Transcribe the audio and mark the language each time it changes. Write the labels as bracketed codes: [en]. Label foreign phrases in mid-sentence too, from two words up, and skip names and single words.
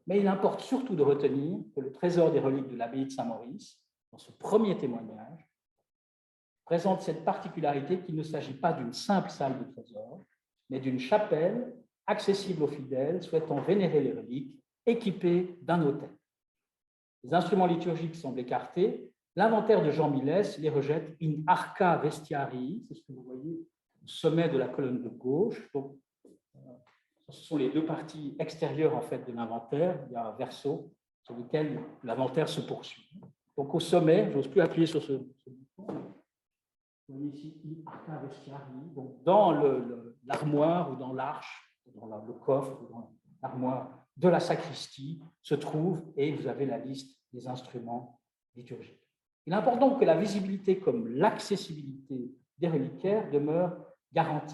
[fr] Mais il importe surtout de retenir que le trésor des reliques de l'abbaye de Saint-Maurice, dans ce premier témoignage, présente cette particularité qu'il ne s'agit pas d'une simple salle de trésor, mais d'une chapelle accessible aux fidèles souhaitant vénérer les reliques, équipée d'un autel. Les instruments liturgiques semblent écartés. L'inventaire de Jean Millès les rejette [la] in arca vestiarii, [fr] c'est ce que vous voyez au sommet de la colonne de gauche. Donc, ce sont les deux parties extérieures en fait, de l'inventaire. Il y a un verso sur lequel l'inventaire se poursuit. Donc, au sommet, je n'ose plus appuyer sur ce bouton. Vous voyez ici, [la] in arca vestiarii. [fr] Donc, dans l'armoire ou dans l'arche, dans le coffre ou dans l'armoire de la sacristie se trouve, et vous avez la liste des instruments liturgiques. Il importe donc que la visibilité comme l'accessibilité des reliquaires demeure garantie.